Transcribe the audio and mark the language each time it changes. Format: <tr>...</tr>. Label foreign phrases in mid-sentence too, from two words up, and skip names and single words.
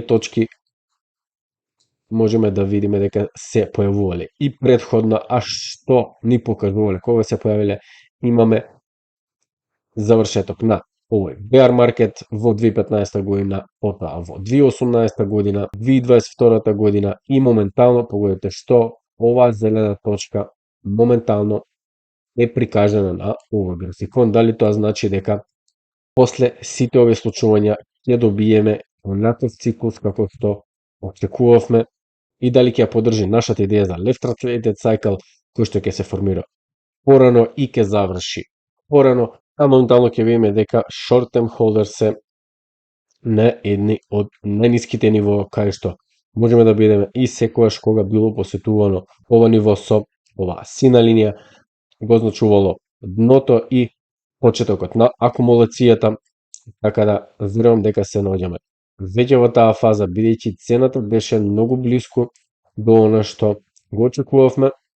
<mk>точки можеме да видиме дека се појавувале и претходно, а што ни покажувале кога се појавиле, имаме завршеток на овој</mk> <en>bear market</en> <mk>во 2015 година, потоа во 2018 година, 2022 година и моментално погодите што оваа зелена точка моментално е прикажана на овој графикон. Дали тоа значи дека после сите овие случувања ќе добиеме онаков циклус како што очекувавме и дали ќе ја поддржи нашата идеја за</mk> <en>left translated cycle</en> <mk>кој што ќе се формира порано и ќе заврши порано, а моментално ќе видиме дека</mk> <en>short term holders</en> <mk>се на едни од најниските нивоа кај што можеме да бидеме и секогаш кога било посетувано ова ниво со оваа сина линија го означувало дното и почетокот на акумулацијата, така да верувам дека се наоѓаме веќе во таа фаза, бидејќи цената беше многу блиску до она што го очекувавме.</mk>